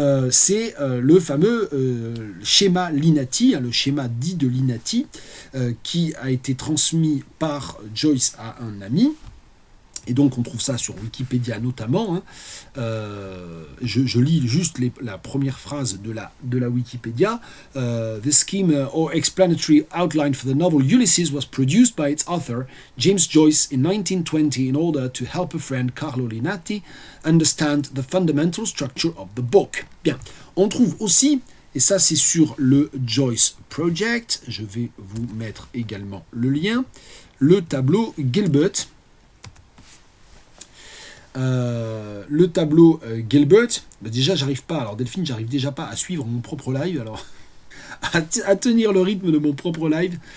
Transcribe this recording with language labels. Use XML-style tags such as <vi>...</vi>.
<fr>C'est le fameux schéma Linati, le schéma dit de Linati, qui a été transmis par Joyce à un ami. Et donc on trouve ça sur Wikipédia notamment. Je lis juste la première phrase de la Wikipédia.</fr> <en>The scheme or explanatory outline for the novel Ulysses was produced by its author, James Joyce, in 1920 in order to help a friend, Carlo Linati, understand the fundamental structure of the book.</en> <fr>Bien, on trouve aussi, et ça c'est sur le Joyce Project, je vais vous mettre également le lien, le tableau Gilbert. Le tableau Gilbert, déjà j'arrive pas, alors Delphine, j'arrive déjà pas à suivre mon propre live, alors à tenir le rythme de mon propre live.</fr>